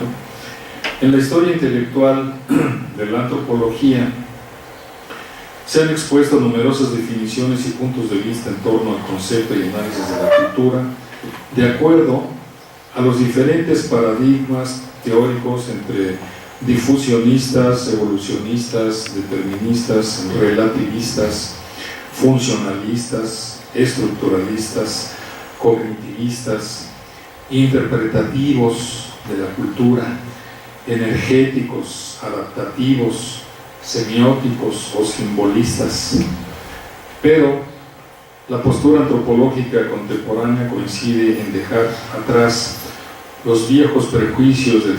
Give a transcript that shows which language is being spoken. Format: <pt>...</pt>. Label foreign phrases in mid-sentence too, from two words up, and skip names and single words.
<es>En la historia intelectual de la antropología se han expuesto numerosas definiciones y puntos de vista en torno al concepto y análisis de la cultura, de acuerdo a los diferentes paradigmas teóricos entre difusionistas, evolucionistas, deterministas, relativistas, funcionalistas, estructuralistas, cognitivistas, interpretativos de la cultura, energéticos, adaptativos, semióticos o simbolistas. Pero la postura antropológica contemporánea coincide en dejar atrás los viejos prejuicios del</es>